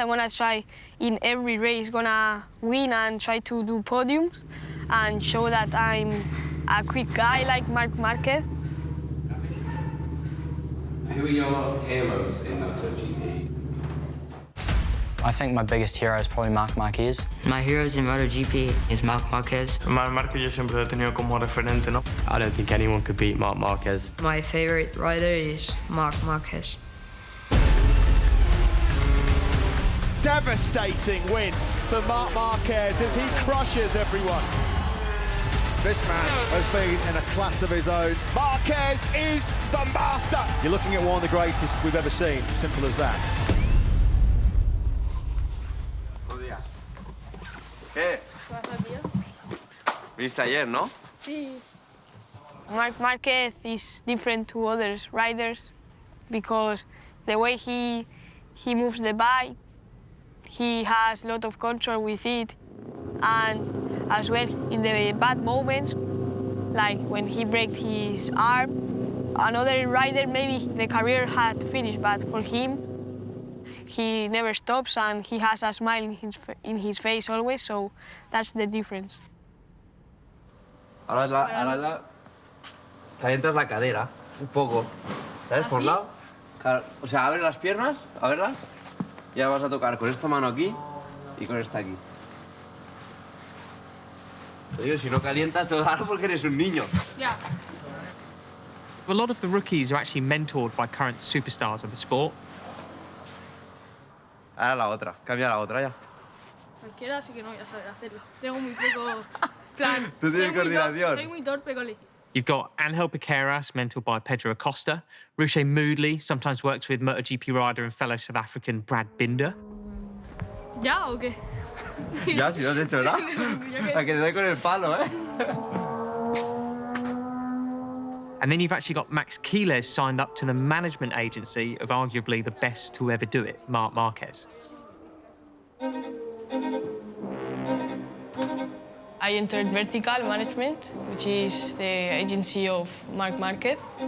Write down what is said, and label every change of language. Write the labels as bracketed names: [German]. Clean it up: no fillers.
[English] I'm gonna try in every race, gonna win and try to do podiums and show that I'm a quick guy like Marquez. Who are your heroes in MotoGP? I think my biggest hero is probably Marquez. My heroes in MotoGP is Marquez. [Spanish] Marquez yo siempre lo he tenido como referente, ¿no? [English] I don't think anyone could beat Marquez. My favorite rider is Marquez. Devastating win for Marc Marquez as he crushes everyone. This man has been in a class of his own. Marquez is the master. You're looking at one of the greatest we've ever seen. Simple as that. [Spanish] ¿Qué? ¿Viste ayer, no? Sí. [English] Marquez is different to other riders because the way he moves the bike, he has a lot of control with it, and as well in the bad moments, like when he breaks his arm, another rider maybe the career had finished, but for him, he never stops and he has a smile in his face always, so that's the difference. [Spanish] Ahora calientas la cadera, un poco. ¿Sabes? Por lado. O sea, abre las piernas, a verlas. Y ahora vas a tocar con esta mano aquí y con esta aquí. Te digo, si no calientas, te lo porque eres un niño. [English] Yeah. A lot of the rookies are actually mentored by current superstars of the sport. [Spanish] Ahora la otra, cambia la otra ya. Cualquiera sí que no voy a saber hacerlo. Tengo muy poco plan. Tú tienes coordinación. Soy muy torpe con el... [English] You've got Angel Piqueras, mentored by Pedro Acosta. Ruche Moodley sometimes works with MotoGP rider and fellow South African Brad Binder. [Spanish] ¿Ya o qué? Ya, si no has hecho nada. A que te doy con el palo, ¿eh? [English] And then you've actually got Max Quiles signed up to the management agency of arguably the best to ever do it, Marc Marquez. I entered Vertical Management, which is the agency of Marc Marquez.